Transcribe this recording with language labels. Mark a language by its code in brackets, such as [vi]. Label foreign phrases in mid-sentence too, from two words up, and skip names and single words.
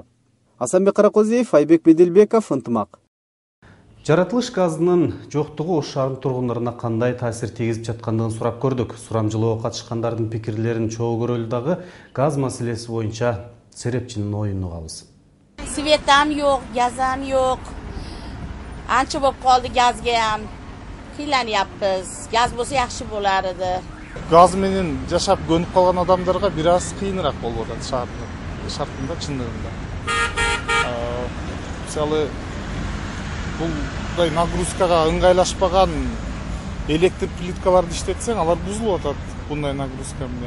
[ky] Асанбек Каракозиев, Айбек Беделбеков, Ынтымак. Жаратылыш газынын жоктугу Ош шаарынын тургундарына кандай таасир тийгизип жаткандыгын сурап көрдүк. Сурамжылоого катышкандардын пикирлерин чогуу көрөлү дагы газ маселеси боюнча серепчинин оюн угабыз. Светам жок, газам жок. [uz] Ancha bo'lib qoldi gazga ham. Qiylanyapmiz. Gaz bo'lsa yaxshi bo'lar edi. [ky] Gaz менен жашап көнүп калган адамдарга бир аз кыйыныраак болуп атат шартында чындыгында. Мисалы бул нагрузкага ыңгайлашпаган электр плиткаларды иштетсең, алар бузулуп атат bunday нагрузка менен.